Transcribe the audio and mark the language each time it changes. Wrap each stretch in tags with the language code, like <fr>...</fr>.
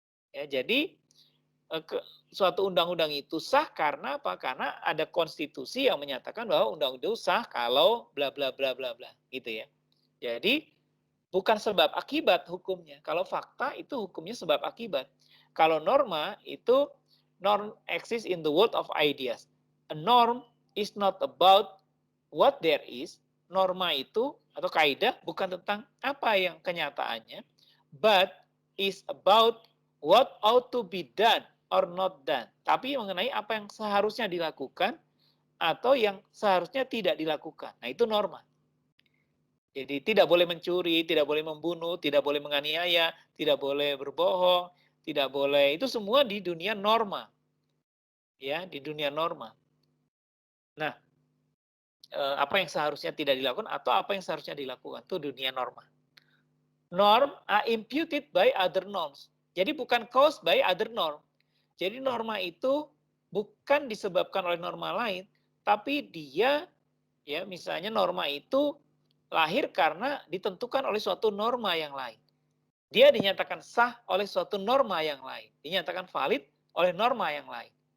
<id>Ya, jadi suatu undang-undang itu sah karena apa? Karena ada konstitusi yang menyatakan bahwa undang-undang sah kalau bla bla bla bla bla, gitu ya. Jadi bukan sebab akibat hukumnya. Kalau fakta itu hukumnya sebab akibat. Kalau norma itu</id> <en>norm exists in the world of ideas. A norm is not about what there is.</en> <id>Norma itu atau kaidah bukan tentang apa yang kenyataannya,</id> <en>but is about what ought to be done or not done.</en> <id>Tapi mengenai apa yang seharusnya dilakukan atau yang seharusnya tidak dilakukan. Nah, itu norma. Jadi tidak boleh mencuri, tidak boleh membunuh, tidak boleh menganiaya, tidak boleh berbohong, tidak boleh, itu semua di dunia norma. Ya, di dunia norma. Nah, apa yang seharusnya tidak dilakukan atau apa yang seharusnya dilakukan, itu dunia norma.</id> <en>Norm are imputed by other norms.</en> <id>Jadi bukan</id> <en>caused by other norm.</en> <id>Jadi norma itu bukan disebabkan oleh norma lain, tapi dia, ya misalnya norma itu lahir karena ditentukan oleh suatu norma yang lain. Dia dinyatakan sah oleh suatu norma yang lain, dinyatakan valid oleh norma yang lain.</id>